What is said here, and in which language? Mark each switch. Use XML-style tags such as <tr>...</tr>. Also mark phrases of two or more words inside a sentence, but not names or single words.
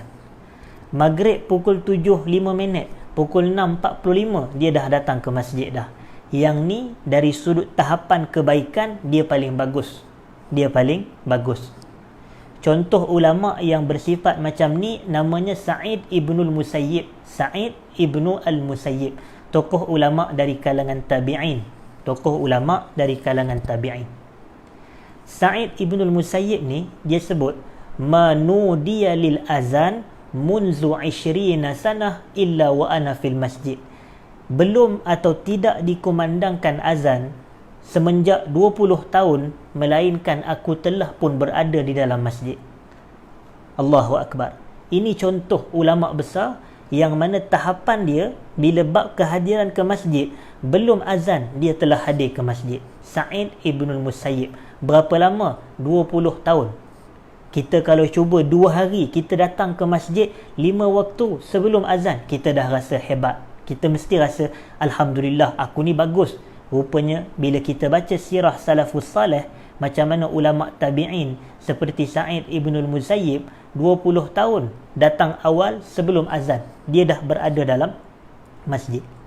<ms>Maghrib pukul 7.05, pukul 6.45 dia dah datang ke masjid dah. Yang ni dari sudut tahapan kebaikan dia paling bagus. Dia paling bagus. Contoh ulama yang bersifat macam ni namanya Sa'id Ibnul Musayyib. Sa'id Ibnu Al-Musayyib, tokoh ulama dari kalangan tabi'in. Tokoh ulama dari kalangan tabi'in. Sa'id Ibnul Musayyib ni dia sebut</ms> <ar>ما نودي للأذان منذ عشرين سنة إلا وأنا في المسجد.</ar> <ms>Belum atau tidak dikumandangkan azan semenjak 20 tahun, melainkan aku telah pun berada di dalam masjid.</ms> <ar>الله أكبر.</ar> <ms>Ini contoh ulama besar yang mana tahapan dia bila bab kehadiran ke masjid, belum azan dia telah hadir ke masjid. Sa'id Ibnul Musayyib. Berapa lama? 20 tahun. Kita kalau cuba 2 hari kita datang ke masjid 5 waktu sebelum azan, kita dah rasa hebat. Kita mesti rasa alhamdulillah aku ni bagus. Rupanya bila kita baca sirah</ms> <ar>السلف الصالح,</ar> <ms>macam mana ulama tabi'in seperti Sa'id Ibnul Musayyib 20 tahun datang awal sebelum azan, dia dah berada dalam masjid.</ms>